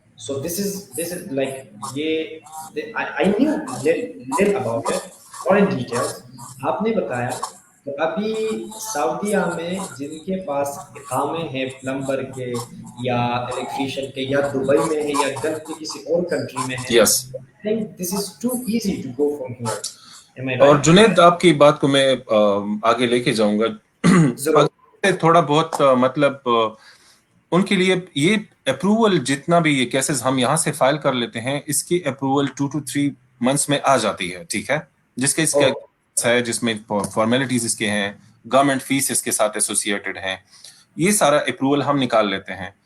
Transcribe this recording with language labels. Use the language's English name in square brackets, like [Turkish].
[English] So this is like یہ I knew little about it اور ان ڈیٹیلس. [Urdu] آپ نے بتایا تو ابھی سعودیہ میں جن کے پاس اقامے ہیں پلمبر کے یا الیکٹریشین کے یا دبئی میں ہے یا گلف کے کسی اور کنٹری میں ہے, [English] Yes. I think this is too easy to go from here. Am I [Urdu] اور [English] right? [Urdu] جنید آپ کی بات کو میں آگے لے کے جاؤں گا. ضرور. اگر تھوڑا بہت مطلب ان کے لیے یہ اپروول جتنا بھی یہ کیسز ہم یہاں سے فائل کر لیتے ہیں اس کی اپروول 2 to 3 months میں آ جاتی ہے, ٹھیک ہے, جس کے اس کے ہے جس میں فارمیلٹیز اس کے ہیں, گورنمنٹ فیس اس کے ساتھ ایسوسیٹڈ ہیں, یہ سارا اپروول ہم نکال لیتے ہیں.